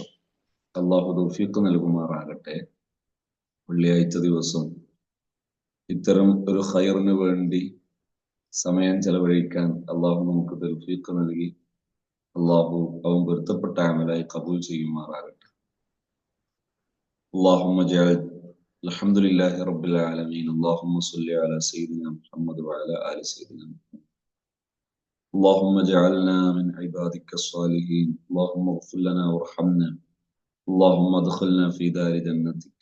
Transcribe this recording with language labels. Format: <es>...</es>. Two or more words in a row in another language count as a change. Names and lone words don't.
<ml>അള്ളാഹു തൗഫീഖ് നൽകുമാറാകട്ടെ. വെള്ളിയാഴ്ച ദിവസം ഇത്തരം ഒരു ഖൈറിന് വേണ്ടി സമയം ചെലവഴിക്കാൻ അള്ളാഹു നമുക്ക് തൗഫീഖ് നൽകി അള്ളാഹു അവൻ പൊരുത്തപ്പെട്ട അമലായി ഖബൂൽ ചെയ്യുമാറാകട്ടെ.</ml> <ar>اللهم اجعل الحمد لله رب العالمين. اللهم صل على سيدنا محمد وعلى آل سيدنا محمد. اللهم اجعلنا من عبادك الصالحين. اللهم اغفر لنا وارحمنا. اللهم ادخلنا في دار جنتك.</ar>